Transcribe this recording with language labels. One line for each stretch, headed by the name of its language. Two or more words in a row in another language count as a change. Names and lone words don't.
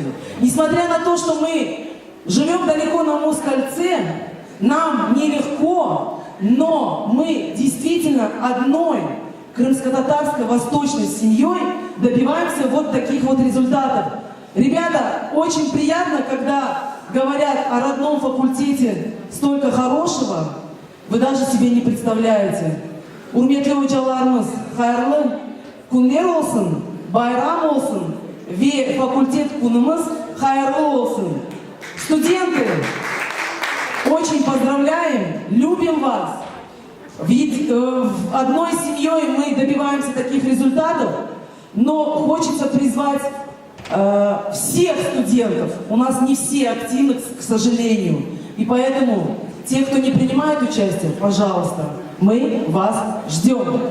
Russian: Несмотря на то, что мы живем далеко на Москальце, нам нелегко, но мы действительно одной крымско-татарской восточной семьей добиваемся вот таких вот результатов. Ребята, очень приятно, когда говорят о родном факультете столько хорошего, вы даже себе не представляете.
Crimean Tatar: Урметли hocalarımız, hayırlı günler olsun, bayram olsun ve факультет kunumuz hayırlı olsun.
Russian: Студенты, очень поздравляем, любим вас. Ведь одной семьей мы добиваемся таких результатов, но хочется призвать всех студентов. У нас не все активны, к сожалению. И поэтому те, кто не принимает участие, пожалуйста, мы вас ждем.